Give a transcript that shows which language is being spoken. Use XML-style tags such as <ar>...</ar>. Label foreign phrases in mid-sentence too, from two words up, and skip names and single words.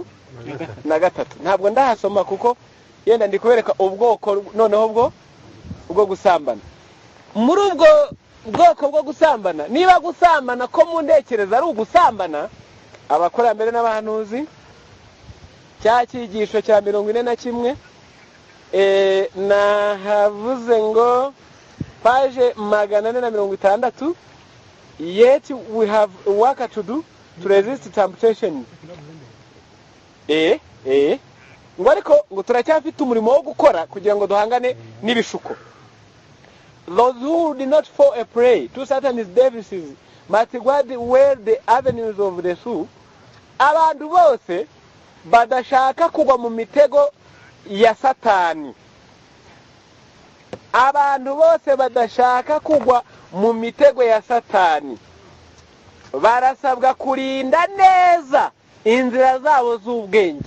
<rw>Ntabwo ndahasoma kuko yenda ndi kubereka ubwoko noneho bwo gusambana. Muri ubwo bwoko bwo gusambana. Niba gusambana ko mu ntekereza ari ugusambana, abakurambere n'abahanuzi cya cyigisho cya 41 nahavuze ngo page 460,</rw> <en>yet we have work to do to resist temptation.</en> <rw>Ngo ariko ngo turacyafite umurimo wo gukora kugira ngo duhangane n'ibishuko.</rw> <en>Those who did not fall a prey to Satan's devices must guard where the avenues of the soul.</en> <rw>Abantu bose badashaka kugwa mu mitego ya Satani. Abantu bose badashaka kugwa mu mitego ya Satani barasabwa kurinda neza inzira zabo z'ubwenge.</rw>